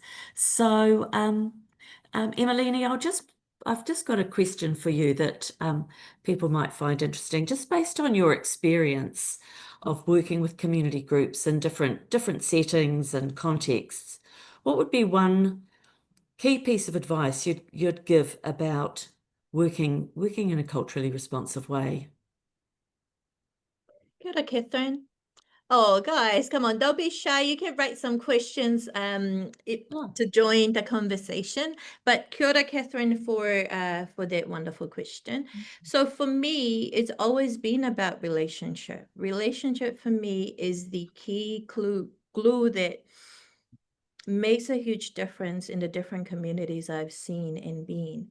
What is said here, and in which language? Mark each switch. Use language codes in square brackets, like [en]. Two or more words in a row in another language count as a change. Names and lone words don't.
[en] So Emeline, I've just got a question for you that people might find interesting, just based on your experience of working with community groups in different settings and contexts. What would be one key piece of advice you'd give about working in a culturally responsive way? [mi] Kia ora, Kathryn. [en] Oh, guys, come on, don't be shy. You can write some questions to join the conversation. [mi] But kia ora, [en] Kathryn, for that wonderful question. So for me, it's always been about relationship. Relationship for me is the key glue that makes a huge difference in the different communities I've seen and been.